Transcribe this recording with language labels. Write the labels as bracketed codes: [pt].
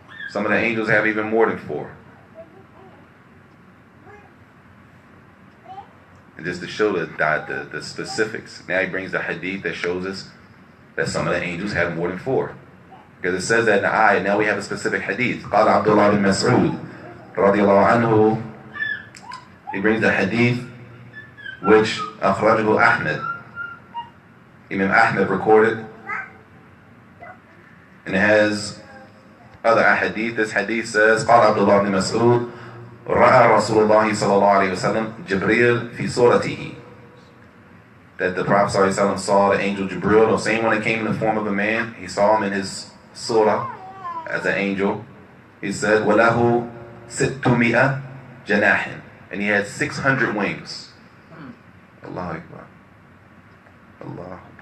[en] Some of the angels have even more than 4. And just to show the specifics. Now he brings the hadith that shows us that some of the angels have more than 4. Because it says that in the ayah, now we have a specific hadith. [ar] قال عبد الله بن مسعود رضي الله عنه. [en] He brings the hadith which أخرجه أحمد. Imam Ahmed recorded. And it has other hadith. This hadith says [ar] قال عبد الله بن مسعود رأى رسول الله صلى الله عليه وسلم جبريل في صورته. [en] That the Prophet صلى الله عليه وسلم saw the angel Jibril, the same one that came in the form of a man. He saw him in his surah as an angel. He said, [ar] وَلَهُ سِتُّمِئَ جَنَاحٍ, [en] and he had 600 wings. Allahu Akbar. Allah.